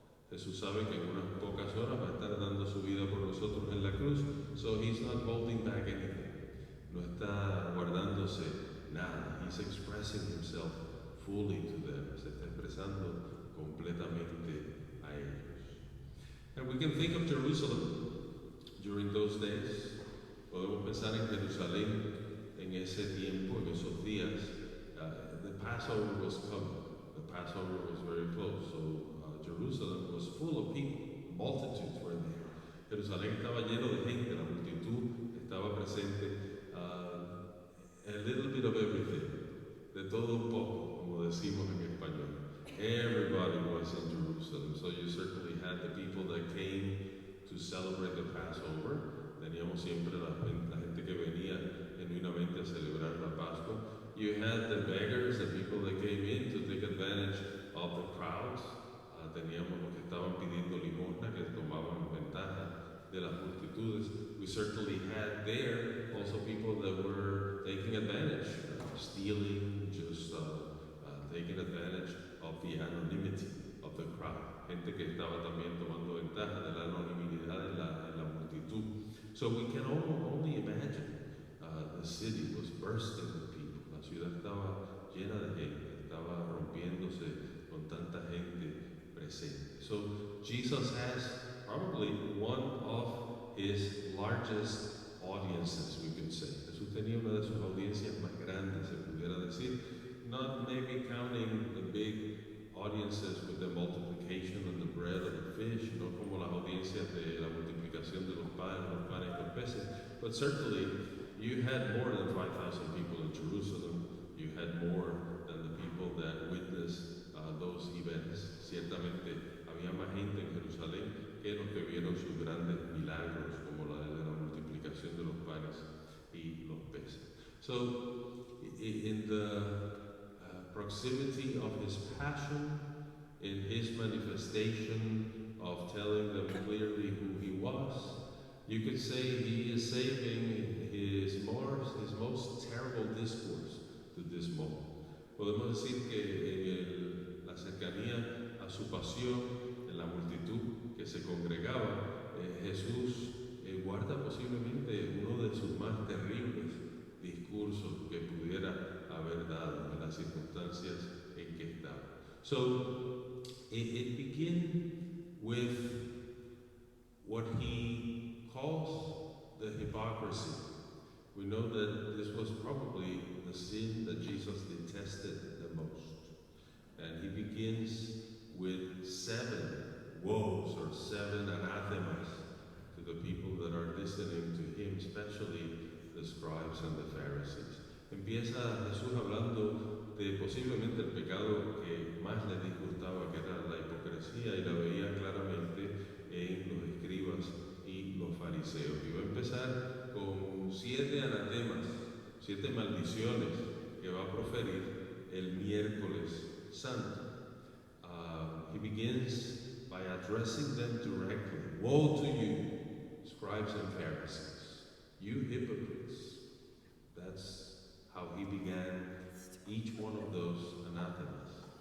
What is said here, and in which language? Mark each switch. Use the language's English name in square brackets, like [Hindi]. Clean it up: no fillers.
[Spanish] Jesús sabe que en unas pocas horas va a estar dando su vida por nosotros en la cruz. [English] So he's not holding back anything. [Spanish] No está guardándose nada. [English] He's expressing himself fully to them. [Spanish] Se está expresando completamente a ellos. [English] And we can think of Jerusalem during those days. [Spanish] Podemos pensar en Jerusalén en ese tiempo, en esos días. [English] The Passover was coming. The Passover was very close. So Jerusalem was full of people. Multitudes were there. [Spanish] Jerusalén estaba lleno de gente. La multitud estaba presente. [English] A little bit of everything. [Spanish] De todo un poco, como decimos en español. [English] Everybody was in Jerusalem. So you certainly had the people that came to celebrate the Passover. [Spanish] Teníamos siempre la gente que venía genuinamente a celebrar la Pascua. [English] You had the beggars, the people that came in to take advantage of the crowds. [Spanish] Teníamos los que estaban pidiendo limosna, que tomaban ventaja de las multitudes. [English] We certainly had there also people that were taking advantage, stealing, just taking advantage of the anonymity of the crowd. [Spanish] Gente que estaba también tomando ventaja de la anonimidad en la multitud. [English] So we can only imagine the city was bursting with people. [Spanish] La ciudad estaba llena de gente, estaba rompiéndose con tanta gente presente. [English] So Jesus has probably one of his largest audiences, we could say. [Spanish] Jesús tenía una de sus audiencias más grandes, se pudiera decir. [English] Not maybe counting the big audiences with the multiplication of the bread and the fish, [Spanish] no como las audiencias de la multiplicación de los panes y los peces, [English] but certainly you had more than 5,000 people in Jerusalem. You had more than the people that witnessed those events. [Spanish] Ciertamente había más gente en Jerusalén que los que vieron sus grandes milagros, como la de la multiplicación de los panes y los peces. [English] So, in the proximity of his passion, in his manifestation of telling them clearly who he was, You could say he is saving his most terrible discourse to this moment. [Spanish] Podemos decir que en la cercanía a su pasión, en la multitud que se congregaba, Jesús guarda posiblemente uno de sus más terribles discursos que pudiera haber dado en las circunstancias en que estaba. [English] So, it begins with what he calls the hypocrisy. We know that this was probably the sin that Jesus detested the most. And he begins with 7 woes or 7 anathemas to the people that are listening to him, especially the scribes and the Pharisees. [Spanish] Empieza Jesús hablando de posiblemente el pecado que más le disgustaba, que era la hipocresía, y la veía claramente en los escribas y los fariseos. Y va a empezar con 7 anatemas, 7 maldiciones que va a proferir el miércoles santo. [English] He begins by addressing them directly. Woe to you, scribes and Pharisees, you hypocrites. That's how he began each one of those anathemas.